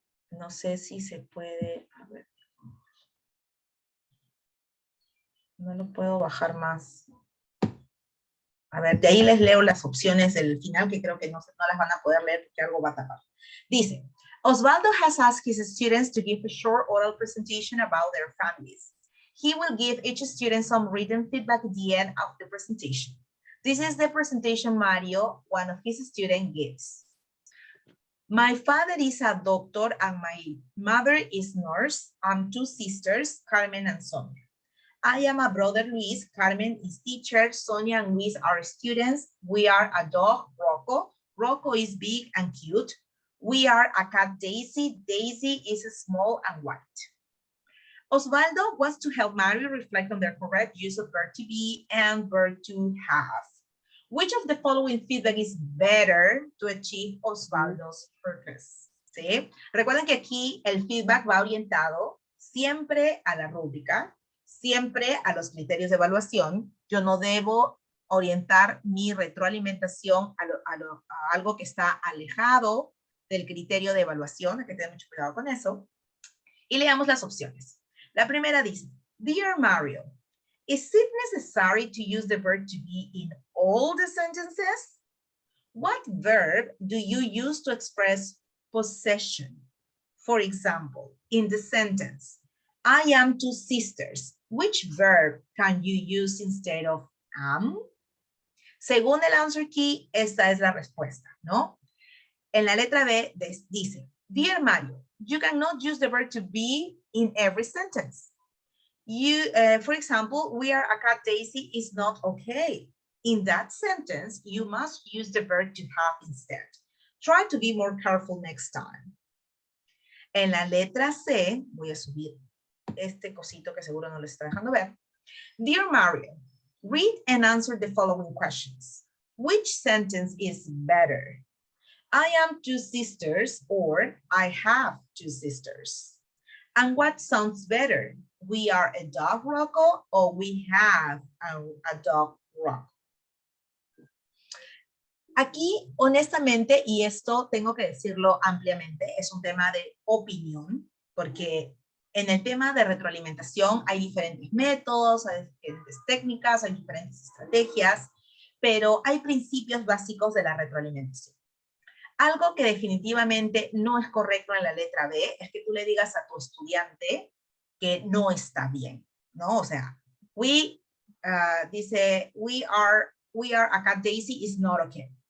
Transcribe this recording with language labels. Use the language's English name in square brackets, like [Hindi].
[Spanish] No sé si se puede, a ver. No lo puedo bajar más. A ver, de ahí les leo las opciones del final, que creo que no las van a poder leer porque algo va a tapar. [English] Dice, Osvaldo has asked his students to give a short oral presentation about their families. He will give each student some written feedback at the end of the presentation. This is the presentation Mario, one of his students, gives. My father is a doctor and my mother is nurse. I'm two sisters, Carmen and Sonia. I am a brother, Luis. Carmen is teacher. Sonia and Luis are students. We are a dog, Rocco. Rocco is big and cute. We are a cat, Daisy. Daisy is small and white. Osvaldo wants to help Mario reflect on the correct use of verb to be and verb to have. Which of the following feedback is better to achieve Osvaldo's purpose? [Spanish] ¿Sí? Recuerden que aquí el feedback va orientado siempre a la rúbrica, siempre a los criterios de evaluación. Yo no debo orientar mi retroalimentación a algo que está alejado del criterio de evaluación. Hay que tener mucho cuidado con eso. Y leamos las opciones. La primera dice, [English] Dear Mario, is it necessary to use the verb to be in all the sentences? What verb do you use to express possession? For example, in the sentence, I am two sisters. Which verb can you use instead of am? [Spanish] Según el answer key, esta es la respuesta, ¿no? En la letra B dice, [English] Dear Mario, you cannot use the verb to be in every sentence. For example, we are a cat, Daisy is not okay. In that sentence, you must use the verb to have instead. Try to be more careful next time. [Spanish] En la letra C, voy a subir este cosito que seguro no les está dejando ver. [English] Dear Mario, read and answer the following questions. Which sentence is better? I am two sisters or I have two sisters. And what sounds better? We are a dog, Rocco, or we have a dog, Rocco. [Spanish] Aquí, honestamente, y esto tengo que decirlo ampliamente, es un tema de opinión, porque en el tema de retroalimentación hay diferentes métodos, hay diferentes técnicas, hay diferentes estrategias, pero hay principios básicos de la retroalimentación. Algo que definitivamente no es correcto en la letra B es que tú le digas a tu estudiante que no está bien, ¿no? O sea, dice, [English] we are a cat, Daisy is not okay.